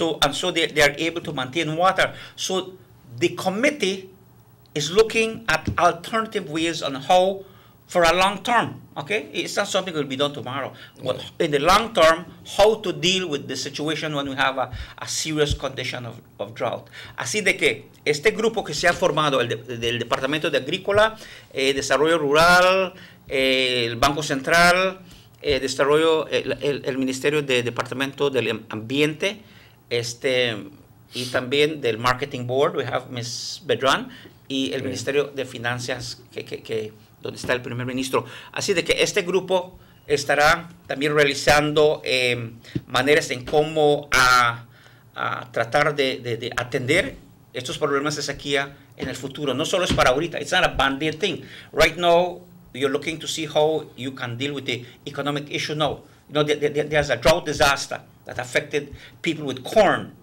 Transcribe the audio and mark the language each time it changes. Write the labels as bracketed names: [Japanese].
[English] And so they are able to maintain water. So the committee is looking at alternative ways on how, for a long term, okay? It's not something that will be done tomorrow. But in the long term, how to deal with the situation when we have a serious condition of drought. [Spanish] Así de que este grupo que se ha formado del Departamento de Agrícola, Desarrollo Rural, el Banco Central, Desarrollo, el Ministerio de Departamento del Ambiente, y también del Marketing Board, [English] we have Ms. [Spanish] Bedran, y el Ministerio de Finanzas, donde está el primer ministro. Así de que este grupo estará también realizando maneras en cómo tratar de atender estos problemas de sequía en el futuro. No solo es para ahorita. [English] It's not a band-aid thing. Right now, you're looking to see how you can deal with the economic issue now. You know, there's a drought disaster that affected people with corn.